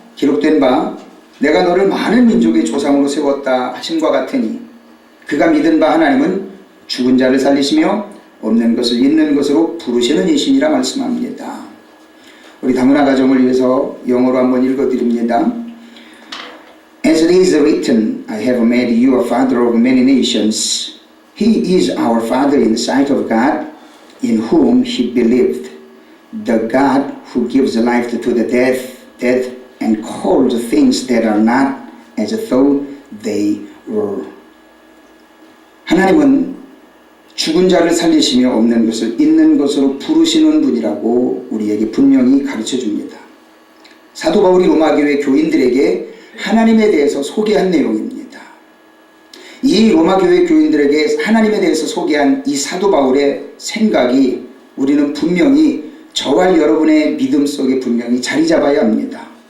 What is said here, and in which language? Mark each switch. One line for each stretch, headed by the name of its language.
Korean: 기록된 바 내가 너를 많은 민족의 조상으로 세웠다 하심과 같으니 그가 믿은 바 하나님은 죽은 자를 살리시며 없는 것을 있는 것으로 부르시는 이신이라 말씀합니다. 우리 다문화 가정을 위해서 영어로 한번 읽어드립니다.
English: As it is written, I have made you a father of many nations. He is our father in the sight of God, in whom he believed, the God who gives life to the dead and calls things that are not as though they were.
Korean: 하나님은 죽은 자를 살리시며 없는 것을 있는 것으로 부르시는 분이라고 우리에게 분명히 가르쳐 줍니다. 사도 바울이 로마교회 교인들에게 하나님에 대해서 소개한 내용입니다. 이 로마교회 교인들에게 하나님에 대해서 소개한 이 사도 바울의 생각이 우리는 분명히 저와 여러분의 믿음 속에 분명히 자리 잡아야 합니다.